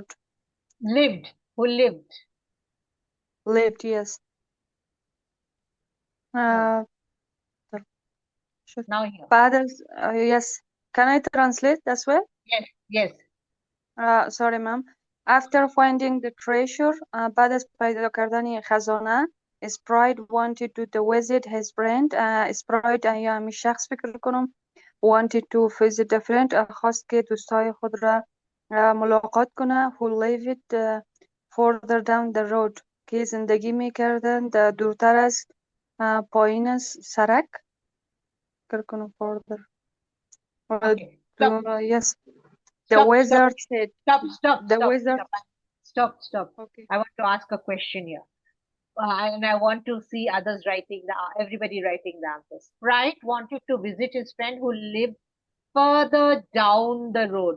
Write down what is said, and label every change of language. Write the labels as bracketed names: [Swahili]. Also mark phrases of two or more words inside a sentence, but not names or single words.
[English] Lived. Who lived? Lived, yes. Now here. Fathers, yes. Can I translate as well? Yes. Sorry, ma'am. After finding the treasure, [Persian] بعد از پیدا کردن خزانه، [English] Sprite wanted to visit his friend. Sprite [Persian] یا همین شخص فکر کنم [English] wanted to visit a friend. [Persian] خواست که دوستای خود را ملاقات کنه. [English] Who lived further down the road. [Persian] که زندگی میکردن دورتر از پایین سرک. فکر کنم [English] further. Okay. Yes. The wizard said. Stop. Okay. I want to ask a question here. And I want to see others writing, everybody writing the answers. Sprite wanted to visit his friend who lived further down the road.